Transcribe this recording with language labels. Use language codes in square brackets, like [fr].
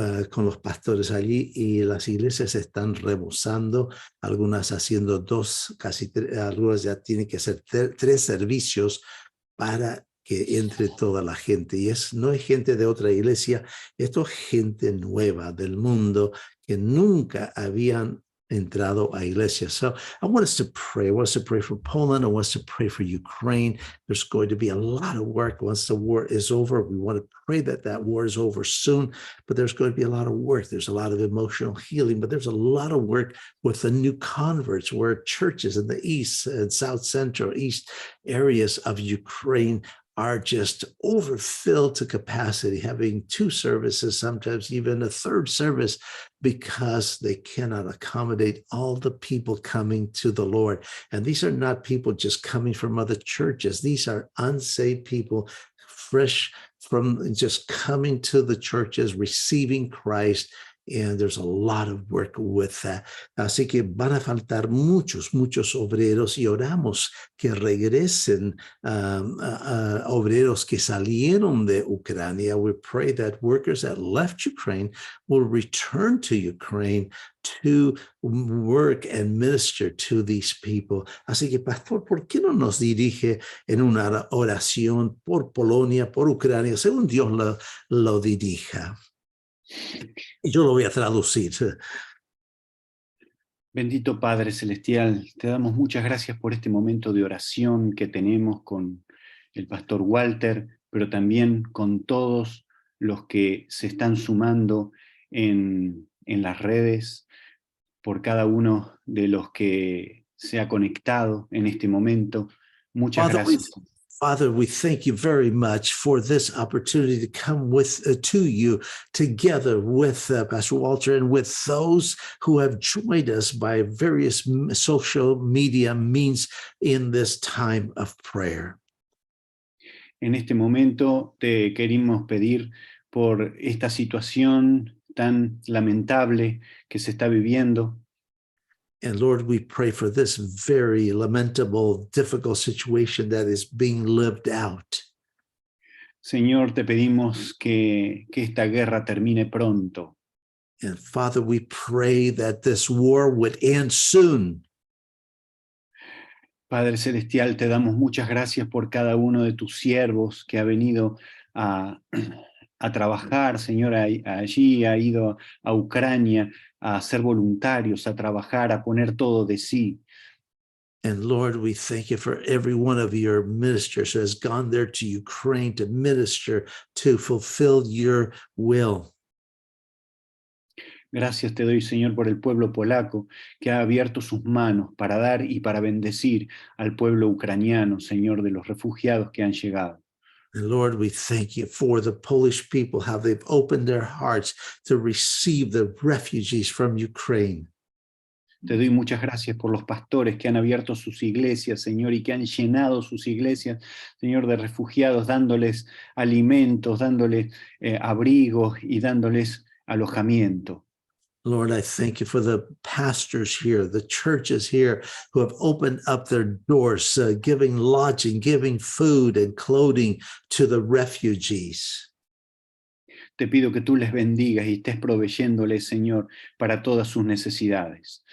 [es] con los pastores allí y las iglesias están rebosando, algunas haciendo 2, casi 3, algunas ya tienen que hacer 3 servicios para que entre toda la gente. Y no es gente de otra iglesia, esto es gente nueva del mundo que nunca habían entrado a iglesia. [en] So I want us to pray. I want us to pray for Poland. I want us to pray for Ukraine. There's going to be a lot of work once the war is over. We want to pray that that war is over soon, but there's going to be a lot of work. There's a lot of emotional healing, but there's a lot of work with the new converts, where churches in the east and south central east areas of Ukraine are just overfilled to capacity, having 2 services, sometimes even a 3rd service, because they cannot accommodate all the people coming to the Lord. And these are not people just coming from other churches. These are unsaved people, fresh from just coming to the churches, receiving Christ. And there's a lot of work with that. [es] Así que van a faltar muchos, muchos obreros, y oramos que regresen obreros que salieron de Ucrania. [en] We pray that workers that left Ukraine will return to Ukraine to work and minister to these people. [es] Así que, Pastor, ¿por qué no nos dirige en una oración por Polonia, por Ucrania, según Dios lo dirija? Y yo lo voy a traducir. Bendito Padre Celestial, te damos muchas gracias por este momento de oración que tenemos con el Pastor Walter, pero también con todos los que se están sumando en las redes, por cada uno de los que se ha conectado en este momento. Muchas gracias. [en] Father, we thank you very much for this opportunity to come to you together with Pastor Walter and with those who have joined us by various social media means in this time of prayer. [es] En este momento te queremos pedir por esta situación tan lamentable que se está viviendo. [en] And Lord, we pray for this very lamentable, difficult situation that is being lived out. [es] Señor, te pedimos que esta guerra termine pronto. [en] And Father, we pray that this war would end soon. [es] Padre Celestial, te damos muchas gracias por cada uno de tus siervos que ha venido a trabajar, Señor, allí, ha ido a Ucrania a ser voluntarios, a trabajar, a poner todo de sí. [en] And Lord, we thank you for every one of your ministers who has gone there to Ukraine to minister, to fulfill your will. [es] Gracias te doy, Señor, por el pueblo polaco que ha abierto sus manos para dar y para bendecir al pueblo ucraniano, Señor, de los refugiados que han llegado. [en] And Lord, we thank you for the Polish people, how they've opened their hearts to receive the refugees from Ukraine. [es] Te doy muchas gracias por los pastores que han abierto sus iglesias, Señor, y que han llenado sus iglesias, Señor, de refugiados, dándoles alimentos, dándoles abrigos y dándoles alojamiento. [en] Lord, I thank you for the pastors here, the churches here who have opened up their doors, giving lodging, giving food and clothing to the refugees. [es] Te pido que tú les bendigas y estés proveyéndoles, Señor, para todas sus necesidades.